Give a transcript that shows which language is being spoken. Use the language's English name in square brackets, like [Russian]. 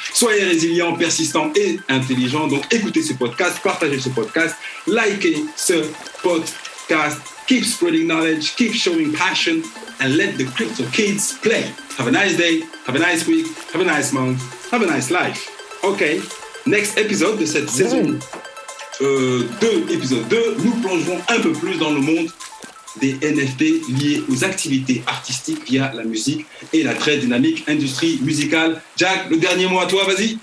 [French] Soyez résilients, persistants et intelligents. Donc, écoutez ce podcast, partagez ce podcast, likez ce podcast. [English] Keep spreading knowledge, keep showing passion, and let the crypto kids play. Have a nice day, have a nice week, have a nice month, have a nice life. Okay, next [French] épisode de cette saison 2, épisode 2, nous plongerons un peu plus dans le monde des NFT liés aux activités artistiques via la musique et la très dynamique industrie musicale. Jack, le dernier mot à toi, vas-y.